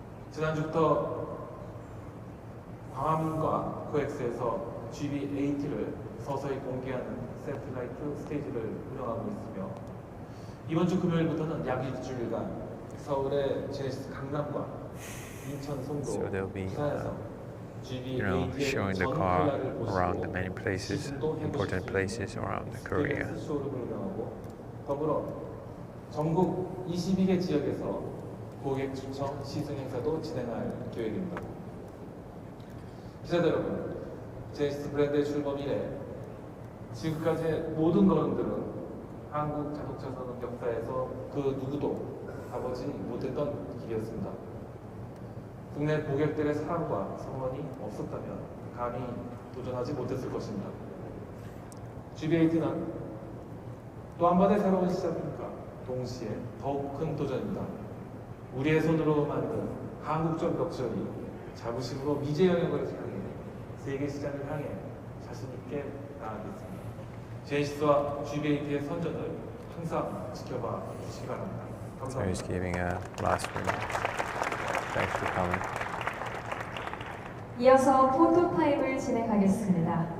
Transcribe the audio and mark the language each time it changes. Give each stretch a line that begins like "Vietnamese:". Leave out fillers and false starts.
Korean: 지난주부터 광화문과 코엑스에서 GV80를 서서히 공개하는 세틀라이트 스테이지를 운영하고 있으며 이번 주 금요일부터는 약 일주일간 서울의 제네시스 강남과 인천 송도,
English: So they'll be
Korean: 부산에서
English: showing the car around the many places, important places around Korea.
Korean: 쇼룸을 운영하고 더불어 전국 22개 지역에서 고객 추천 시승 행사도 진행할 계획입니다. 기자들 여러분, 제네시스 브랜드의 출범 이래 지금까지의 모든 걸음들은 한국 자동차 산업 역사에서 그 누구도 가보지 못했던 길이었습니다. 국내 고객들의 사랑과 성원이 없었다면 감히 도전하지 못했을 것입니다. GV80는 또 한 번의 새로운 시작입니까? 동시에 더욱 큰 도전입니다. 우리의 손으로 만든 한국적 럭셔리, 자부심으로 미제 영역을 향해 세계 시장을 향해 자신 있게 나아가겠습니다. 제네시스와 GV80의 선전을 항상 지켜봐 주시기 바랍니다.
English: So he's giving a last remark. Thanks for coming.
Korean: 이어서 포토 타임을 진행하겠습니다.